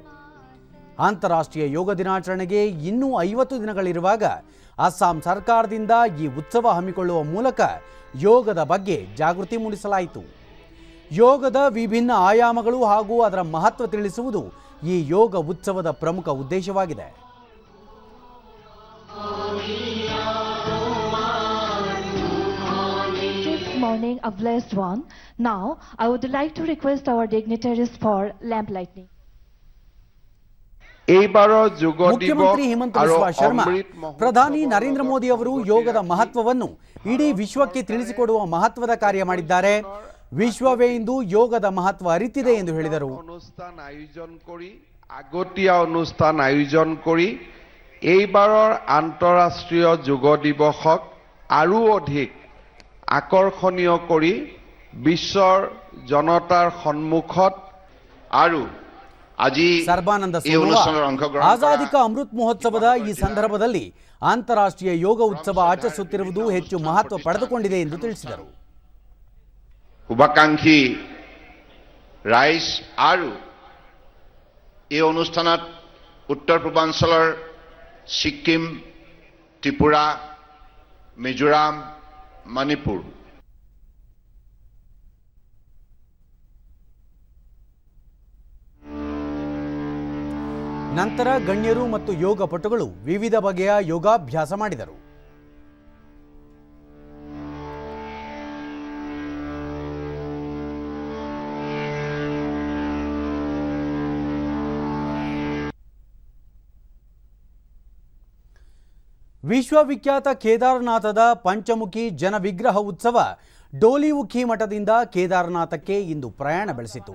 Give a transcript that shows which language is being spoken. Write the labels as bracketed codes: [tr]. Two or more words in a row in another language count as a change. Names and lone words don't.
[kn] ಅಂತಾರಾಷ್ಟ್ರೀಯ ಯೋಗ ದಿನಾಚರಣೆಗೆ ಇನ್ನೂ 50 ದಿನಗಳಿರುವಾಗ ಅಸ್ಸಾಂ ಸರ್ಕಾರದಿಂದ ಈ ಉತ್ಸವ ಹಮ್ಮಿಕೊಳ್ಳುವ ಮೂಲಕ ಯೋಗದ ಬಗ್ಗೆ ಜಾಗೃತಿ ಮೂಡಿಸಲಾಯಿತು. ಯೋಗದ ವಿಭಿನ್ನ ಆಯಾಮಗಳು ಹಾಗೂ ಅದರ ಮಹತ್ವ ತಿಳಿಸುವುದು ಈ ಯೋಗ ಉತ್ಸವದ ಪ್ರಮುಖ ಉದ್ದೇಶವಾಗಿದೆ. [en] Morning, a blessed one. Now, I would like to request our dignitaries for lamp lighting. [kn] ಮುಖ್ಯಮಂತ್ರಿ ಹಿಮಂತ ಬಿಸ್ವಾ ಶರ್ಮಾ ಪ್ರಧಾನಿ ನರೇಂದ್ರ ಮೋದಿ ಅವರು ಯೋಗದ ಮಹತ್ವವನ್ನು ಇಡೀ ವಿಶ್ವಕ್ಕೆ ತಿಳಿಸಿಕೊಡುವ ಮಹತ್ವದ ಕಾರ್ಯ ಮಾಡಿದ್ದಾರೆ. ವಿಶ್ವವೇ ಇಂದು ಯೋಗದ ಮಹತ್ವ ಅರಿತಿದೆ ಎಂದು ಹೇಳಿದರು. [as] আগতীয়া অনুষ্ঠান আয়োজন কৰি এইবাৰৰ আন্তঃৰাষ্ট্ৰীয় যোগ দিৱসক আৰু অধিক আকৰ্ষণীয় কৰি বিশ্বৰ জনতাৰ সন্মুখত আৰু [kn] ಸರ್ಬಾನಂದ ಸೋನೋವಾಲ್ ಆಜಾದಿ ಕಾ ಅಮೃತ್ ಮಹೋತ್ಸವದ ಈ ಸಂದರ್ಭದಲ್ಲಿ ಅಂತಾರಾಷ್ಟ್ರೀಯ ಯೋಗ ಉತ್ಸವ ಆಚರಿಸುತ್ತಿರುವುದು ಹೆಚ್ಚು ಮಹತ್ವ ಪಡೆದುಕೊಂಡಿದೆ ಎಂದು ತಿಳಿಸಿದರು. [as] শুভাকাংক্ষী ৰাইজ আৰু এই অনুষ্ঠানত উত্তৰ পূৰ্বাঞ্চলৰ ছিকিম, ত্ৰিপুৰা, মিজোৰাম, মণিপুৰ [kn] ನಂತರ ಗಣ್ಯರು ಮತ್ತು ಯೋಗ ಪಟುಗಳು ವಿವಿಧ ಬಗೆಯ ಯೋಗಾಭ್ಯಾಸ ಮಾಡಿದರು. ವಿಶ್ವವಿಖ್ಯಾತ ಕೇದಾರನಾಥದ ಪಂಚಮುಖಿ ಜನ ವಿಗ್ರಹ ಉತ್ಸವ ಡೋಲಿವುಖಿ ಮಠದಿಂದ ಕೇದಾರನಾಥಕ್ಕೆ ಇಂದು ಪ್ರಯಾಣ ಬೆಳೆಸಿತು.